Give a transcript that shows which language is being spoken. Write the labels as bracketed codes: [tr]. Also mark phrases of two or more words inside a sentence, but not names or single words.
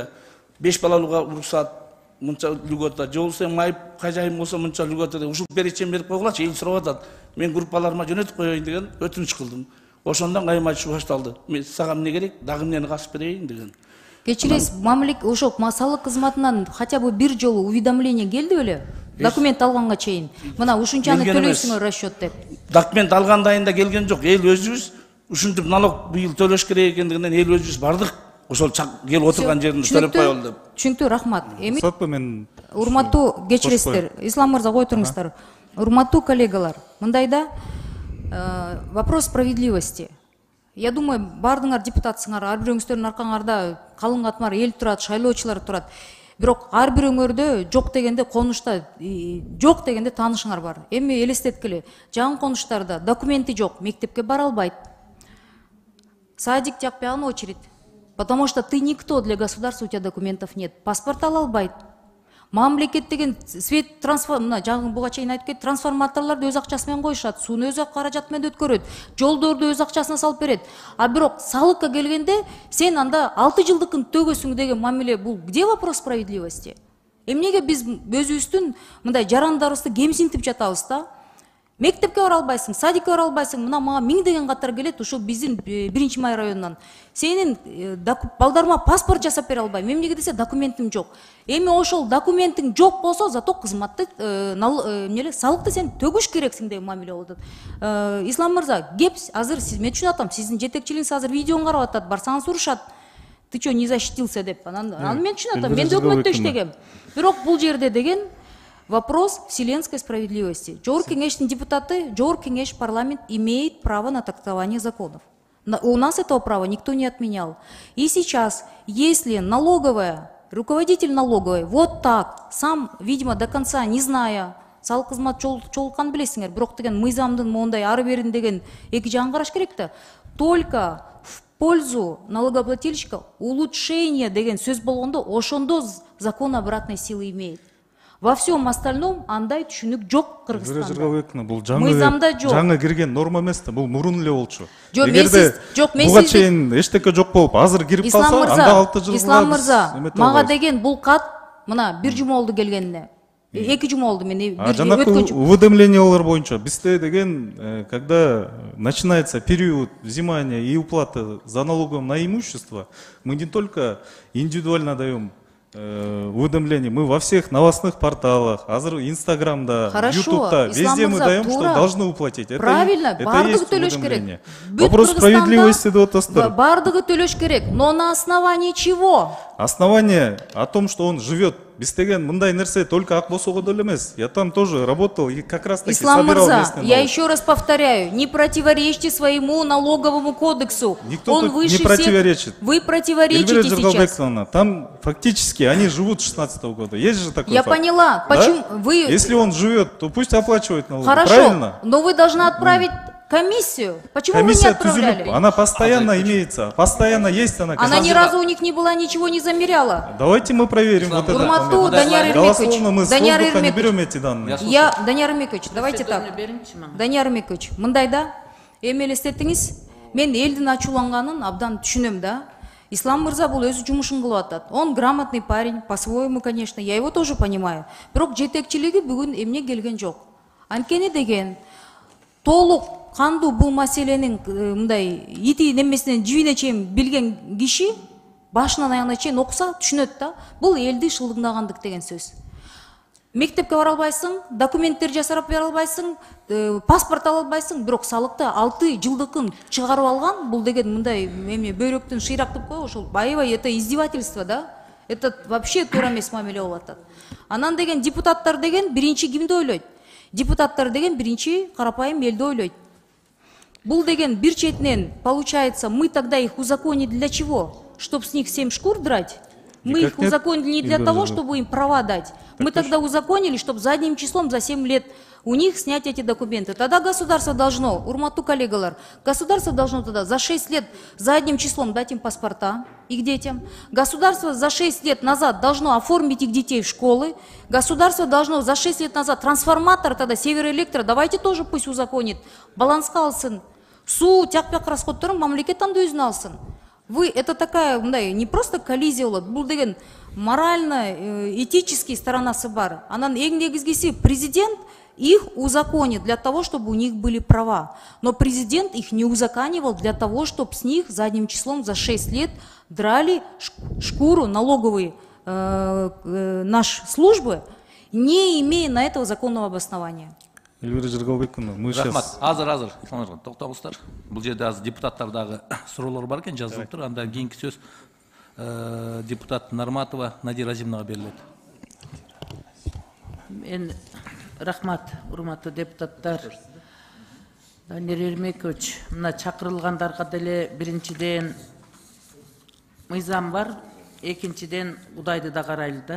[ky] 5 балалууга уруксат мынча льгота, же болбосо майып кажайым болсо мынча льгота деп ушул перечень берип койгулачы. Эл сурап атат. Мен группаларыма жөнөтүп коеюн деген өтүнүч кылдым. Ошондон кайым айтышы башталды. Мен сага эмне керек? Дагы эмнени касып берейин деген. Кечиресиз, ошол салык кызматынан [ru] хотя бы [ky] бир жолу уведомление келди беле? Документ алганга чейин. Мына ушунчаны төлөйсүңөр расчет деп. Документ алгандайын да келген жок. Эл өзүбүз ушинтип налог быйыл төлөш керек экендигинен эл өзүбүз бардык. Ошол келип отырган жеринде төлөп коелу деп. Түшүнүктүү, рахмат. Эми Мен урматтуу кечиресиздер, Ислам мырза кой туруңуздар. Урматтуу коллегалар, мындайда [ru] вопрос справедливости. Я думаю, [ky] бардыңар депутатсыңар, ар бирөөңүздөрдүн аркаңарда калың катмар эл турат, шайлоочулар турат. Бирок ар бирөөңөрдө жок дегенде конушта, жок дегенде таанышыңар бар. Эми элестеткиле, жаңы конуштарда документи жок, мектепке бара албайт. Садик жакпаган очередь. [ru] Потому что ты никто для государства, у тебя документов нет. [ky] Паспорт ала албайт. Мамлекет деген свет жаңы буга чейин айтып кетти, трансформаторлорду өз акчасы менен коюшат, сууну өз каражаты менен өткөрөт, жолдорду өз акчасына салып берет. А бирок салыкка келгенде сен анда 6 жылдыкын төгөсүң деген мамиле, бул [ru] где вопрос справедливости? [ky] Эмнеге биз өзүбүздүн мындай жарандарыбызды кемсинтип жатабыз да? Мектепке бара албайсың, садикке бара албайсың, мына мага 1000 деген каттар келет, ошол биздин 1-май районунан. Сенин балдарыма паспорт жасап бере албайм. Эмнеге десе документим жок. Эми ошол документиң жок болсо, зато кызматты салыкты сен төгүш керексиң деген мамиле болот. Ислам мырза, кеп азыр мен түшүнүп атам, сиздин жетекчилиңиз азыр видеону карап атат, барсаңыз урушат. [ru] Ты чё не защитился деп. [ky] Анан мен түшүнүп атам, мен өкмөттө иштегем. Бирок бул жерде деген [ru] вопрос вселенской справедливости. [ky] Жогорку кеңештин депутаты, Жогорку кеңеш парламент [ru] имеет право на трактование законов. У нас этого права никто не отменял. И сейчас, если налоговая, руководитель налоговой вот так, сам, видимо, до конца не зная, [ky] салык кызмат чолуккан билесиңер, бирок деген мыйзамдын мондай ары берин деген эки жагын караш керек да. [ru] Только в пользу налогоплательщика улучшение [ky] деген сөз болгондо ошондо [ru] закон обратной силы имеет. Во всем остальном [ky] андай түшүнүк жок Кыргызстанда. Бул жаңы кирген норма эмес да, бул мурун эле болчу. Буга чейин эчтеке жок болуп, азыр кирип калса, анда 6 жыл. Ислам мырза, мага деген бул кат мына 1 жума болду келгенине. 2 жума болду мен өткөн уведомлениялар боюнча бизде деген, [ru] когда начинается период взимания и уплаты за налогом на имущество, мы не только индивидуально даем уведомления, мы во всех новостных порталах, Инстаграмда, Ютубта, везде мы даем, что должны уплатить. Правильно, [ky] бардыгы төлөш керек. [ru] Вопрос справедливости до тостор. [ky] Бардыгы төлөш керек, [ru] но на основании чего? Основание о том, что он живет. [ky] Бистеген мындай нерсе только Акбосого деле эмес. [ru] Я там тоже работал и как раз таки [ky] Ислам [ru] собирал [ky] мырза, [ru] местный налог. я еще раз повторяю, не противоречьте своему налоговому кодексу. Никто Он тут выше не противоречит. Всех. Вы противоречите сейчас. Там фактически они живут с 16-го года. Есть же такой Я факт. поняла. Да? Почему вы... Если он живет, то пусть оплачивает налоги. Хорошо, Правильно? но вы должны отправить комиссию. Почему Комиссия вы не отправляли? Тюзюлюк, она постоянно имеется. Постоянно есть она. Она ни разу у них не была, ничего не замеряла. Давайте мы проверим вот этот [ky] Урматтуу [ru] момент. Данияр Эрмекович. Голословно мы с воздуха не берем эти данные. [ky] Данияр Эрмекович, [ru] давайте так. [ky] Данияр Эрмекович, мындайда эми элестетиңиз, мен элдин ачууланганын абдан түшүнөм да. Ислам мырза бул өзү жумушун кылып атат. [ru] Он грамотный парень, по-своему, конечно, я его тоже понимаю. [ky] Бирок жетекчилиги бүгүн эмне келген жок. Анткени деген толук кандуу бул маселенин мындай ити немесинен жибине чейин билген киши башынан аягына чейин окуса түшүнөт да. Бул элди шылдыңдагандык деген сөз. мектепке бара албайсың, документтер жасап бере албайсың, паспорт ала албайсың, бирок салыкты 6 жылдыкын чыгарып алган. Бул деген мындай эме бөйрөктүн шыйрак деп коебу, ошол аябай [ru] это издевательство, [ky] да? [ru] Это вообще [ky] туура эмес мамиле болуп атат. Анан деген депутаттар деген биринчи кимди ойлойт? Депутаттар деген биринчи карапайым элди ойлойт. Бул деген бир четинен [ru] получается, мы тогда их узаконили для чего? Чтоб с них 7 шкур драть? Мы их узаконили не для того, чтобы им права дать. Мы тогда узаконили, чтобы задним числом за 7 лет у них снять эти документы. Тогда государство должно, [ky] урматтуу коллегалар, [ru] государство должно тогда за 6 лет задним числом дать им паспорта, их детям. Государство за 6 лет назад должно оформить их детей в школы. Государство должно за 6 лет назад трансформатор тогда Североэлектро, давайте тоже пусть узаконит, [ky] балансқа алсын. Су, тяк-пяк расходторун мамлекет анда өзүнө алсын. [ru] Вы, это такая, не просто коллизия [ky] болот, бул деген [ru] морально, этический [ky] сторонасы бар. Анан эң негизгиси [ru] президент их узаконит для того, чтобы у них были права. Но президент их не узаконивал для того, чтобы с них задним числом за 6 лет драли шкуру налоговые наши службы, не имея на этого законного обоснования. Эльвира Жыргалбековна, мы сейчас... [ky] Азыр, токтогуздар. Бул жерде азыр депутаттардагы суроолор бар экен, жазылып тур. Андан кийинки сөз депутат Нарматова Надира Азимовнага берилет. Мен рахмат, урматтуу депутаттар. Данияр Эрмекович, мына чакырылгандарга деле биринчиден мыйзам бар, экинчиден Кудайды да карайлы да.